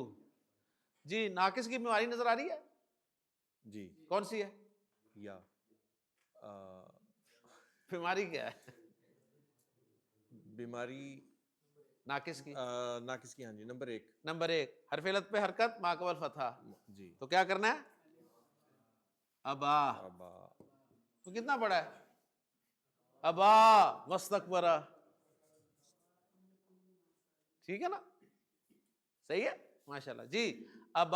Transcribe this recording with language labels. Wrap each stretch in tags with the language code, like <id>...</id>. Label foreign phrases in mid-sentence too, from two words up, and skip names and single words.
<ur>جی ناقص کی بیماری نظر آ رہی ہے؟ جی کون سی ہے یا بیماری؟ کیا ہے بیماری ناقص کی؟ ناقص کی، ہاں جی نمبر 1 نمبر 1 حرف علت پہ حرکت ما قبل فتح، جی تو کیا کرنا ہے؟ ابا، ابا تو کتنا بڑا ہے؟ ابا مستقبرہ، ٹھیک ہے نا، صحیح ہے ماشاءاللہ جی۔ ابا</ur>